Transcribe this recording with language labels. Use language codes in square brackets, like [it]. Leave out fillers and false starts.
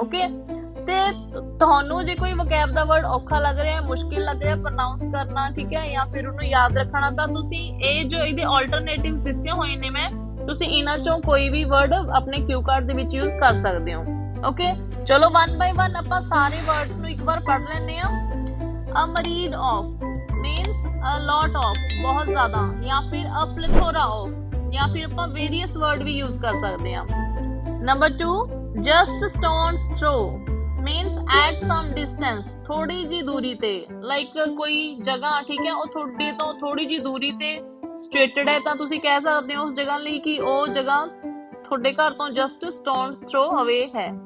[pa] Okay, ਤੇ ਤੁਹਾਨੂੰ ਜੇ ਕੋਈ ਵੋਕੈਬ ਦਾ ਵਰਡ ਔਖਾ ਲੱਗ ਰਿਹਾ, ਮੁਸ਼ਕਿਲ ਲੱਗ ਰਿਹਾ ਪ੍ਰੋਨਾਂਸ ਕਰਨਾ, ਠੀਕ ਹੈ, ਜਾਂ ਫਿਰ ਉਹਨੂੰ ਯਾਦ ਰੱਖਣਾ, ਤਾਂ ਤੁਸੀਂ ਇਹ ਜੋ ਇਹਦੇ ਆਲਟਰਨੇਟਿਵਸ ਦਿੱਤੇ ਹੋਏ ਨੇ ਮੈਂ, ਤੁਸੀਂ ਇਹਨਾਂ ਚੋਂ ਕੋਈ ਵੀ ਵਰਡ ਆਪਣੇ ਕਿਊ ਕਾਰਡ ਦੇ ਵਿੱਚ ਯੂਜ਼ ਕਰ ਸਕਦੇ ਹੋ। ਓਕੇ, ਚਲੋ 1 ਬਾਈ 1 ਆਪਾਂ ਸਾਰੇ ਵਰਡਸ ਨੂੰ ਇੱਕ ਵਾਰ ਪੜ੍ਹ ਲੈਂਦੇ ਆ। [en] A myriad of means a lot of, बहुत ज़्यादा, या फिर a plethora of, या फिर ਆਪਾਂ various word भी use कर सकते हैं। [pa] Number 2, just stone's throw means at some distance, थोड़ी जी दूरी ते, like कोई जगह, ठीक है, ਉਹ ਤੁਹਾਡੇ ਤੋਂ ਥੋੜੀ ਜੀ ਦੂਰੀ ਤੇ situated ਹੈ, ਤਾਂ ਤੁਸੀਂ ਕਹਿ ਸਕਦੇ ਹੋ ਉਸ ਜਗ੍ਹਾ ਲਈ ਕਿ ਉਹ ਜਗ੍ਹਾ ਤੁਹਾਡੇ ਘਰ ਤੋਂ ਜਸਟ ਸਟੋਨਸ ਥਰੋ ਅਵੇ ਹੈ।